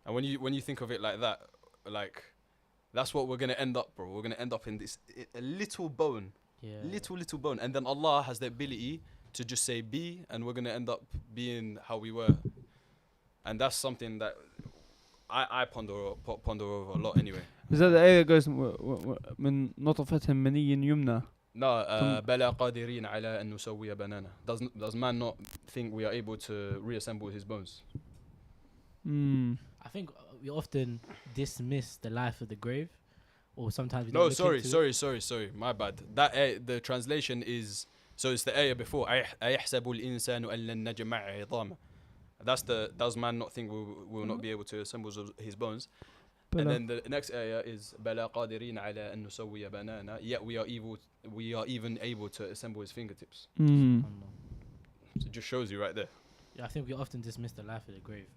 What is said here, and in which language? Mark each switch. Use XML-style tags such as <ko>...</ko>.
<en>And when you think of it like that, like that's what we're gonna end up, bro. We're gonna end up in this a little bone, Yeah. little bone, and then Allah has the ability to just say be, and we're gonna end up being how we were, and that's something that I ponder over a lot. Anyway, Is that the ayah that goes</en> <ar>من نطفة مني يمنى?</ar> <en>no,</en> <ar>بلا قادرين على أن نسوي بنانا.</ar> <en>Does man not think we are able to reassemble his bones? I think we often dismiss the life of the grave, or sometimes we No, don't look into it. sorry. My bad. That the translation is so it's the ayah before.</en> <ar>أيحسب الإنسان أن لن نجمع عظامه.</ar> <en>Does man not think we will not be able to assemble his bones? And then the next ayah is</en> <ar>بلا قادرين على أن نسوي بنانا.</ar> <en>Yet we are even able to assemble his fingertips. SubhanAllah. So it just shows you right there. Yeah, I think we often dismiss the life of the grave.</en>